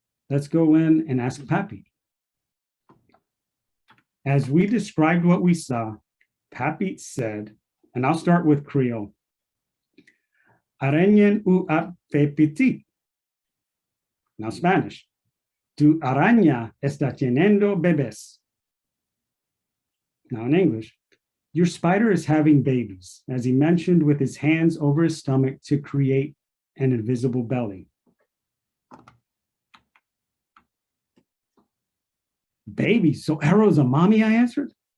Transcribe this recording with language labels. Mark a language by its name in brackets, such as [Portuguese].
[English] Let's go in and ask Pappy. As we described what we saw, Pappy said, and I'll start with Creole, [Haitian Creole] Arañen u apetiti. [English] Now Spanish. [Spanish] Tu araña está teniendo bebés. [English] Now in English, your spider is having babies, as he mentioned with his hands over his stomach to create an invisible belly. Babies, so Arrow's a mommy, I answered.